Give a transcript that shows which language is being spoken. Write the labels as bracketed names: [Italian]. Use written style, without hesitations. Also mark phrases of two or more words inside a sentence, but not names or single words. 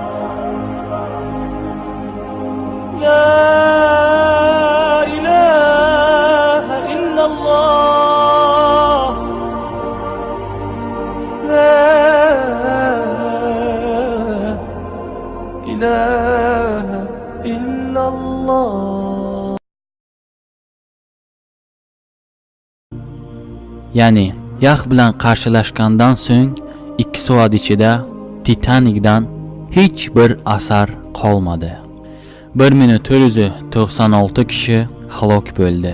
[Arabic] لا إله إلا الله. لا إله إلا الله. [Uzbek] Ya'ni yax bilan qarshilashgandan so'ng 2 soat ichida Titanikdan hech bir asar qolmadi. 1496 kishi halok bo'ldi.